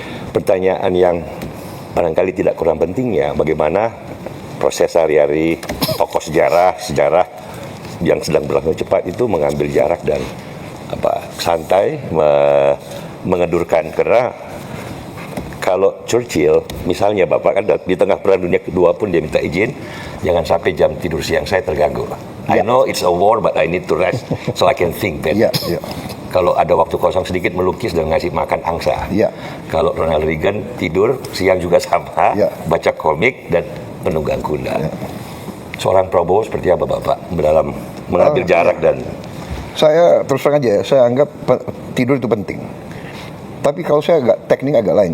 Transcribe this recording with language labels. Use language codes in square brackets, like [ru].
[id] Pertanyaan yang barangkali tidak kurang penting ya, bagaimana proses sehari-hari tokoh sejarah yang sedang berlangsung cepat itu mengambil jarak dan santai, mengedurkan. Karena kalau Churchill misalnya, Bapak kan di tengah Perang Dunia Kedua pun dia minta izin, jangan sampai jam tidur siang saya terganggu. [en] I know it's a war but I need to rest so I can think better. [id] Kalau ada waktu kosong sedikit melukis dan ngasih makan angsa. Kalau Ronald Reagan tidur siang juga sama, baca komik dan penunggang kuda. Seorang Prabowo seperti apa Bapak dalam mengambil jarak dan... Saya terus terang aja, saya anggap tidur itu penting. Tapi kalau saya teknik agak lain.